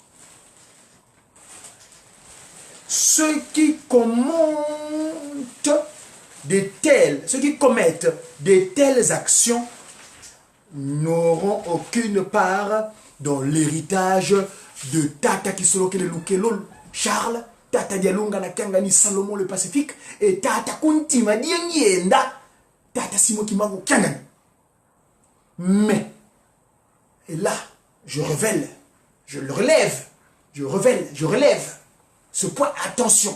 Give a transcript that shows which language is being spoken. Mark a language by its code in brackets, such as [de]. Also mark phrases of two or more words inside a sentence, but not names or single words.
[fr] Ceux qui commettent de telles actions n'auront aucune part dans l'héritage de Tata Kisoloke le Lukelol, Charles, Tata Dialunga na Kangani Salomon le Pacifique, et Tata Kuntima Dienyenda, Tata Simo Kimago Kangani. Mais, et là, je révèle, je le relève, je relève ce point, attention.